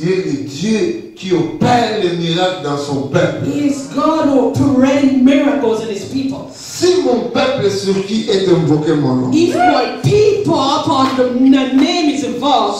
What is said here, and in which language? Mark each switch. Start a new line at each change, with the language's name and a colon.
French: Il est le Dieu qui opère les miracles dans son peuple.
English: He is God who operating miracles in His people.
French: Si mon peuple sur qui est invoqué mon nom
English: If my people upon the name is involved,